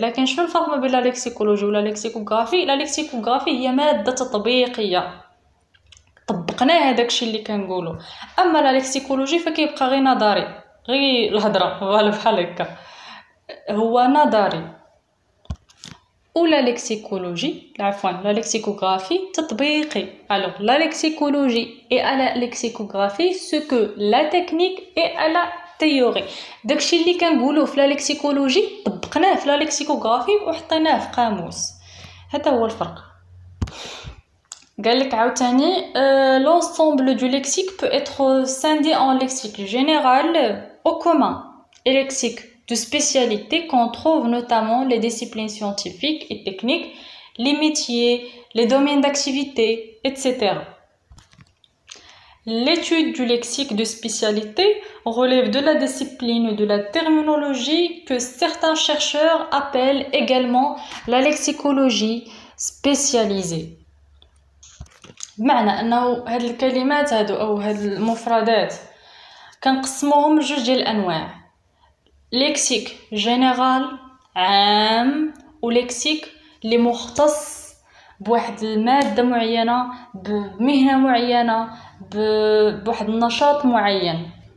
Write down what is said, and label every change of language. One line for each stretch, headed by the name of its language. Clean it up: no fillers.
Arabic: لكن شنو الفرق ما بين لا ليكسيكولوجي ولا ليكسيكوغرافي؟ لا ليكسيكوغرافي هي مادة تطبيقية طبقناها داكشي اللي كنقولو، أما لا ليكسيكولوجي فكيبقى غير نظري، غير الهضرة فوالا بحال هكا هو نظري.
French: ou la lexicologie, la lexicographie تطبيقي. Alors la lexicologie est à la lexicographie ce que la technique est à la théorie.
Arabic: داكشي اللي كنقولوه في la lexicologie طبقناه في la lexicographie وحطيناه في قاموس. هذا هو الفرق. قال لك عاوتاني
French: l'ensemble du lexique peut être scindé en lexique général au commun et lexique de spécialité qu'on trouve notamment les disciplines scientifiques et techniques, les métiers, les domaines d'activité, etc. L'étude du lexique de spécialité relève de la discipline de la terminologie que certains chercheurs appellent également la lexicologie spécialisée.
Arabic: بمعنى أنه هاد الكلمات هادو أو هاد المفردات كنقسموهم لجوج ديال الأنواع. ليكسيك جينيرال عام وليكسيك اللي مختص بواحد المادة معينة بمهنة معينة بواحد النشاط معين.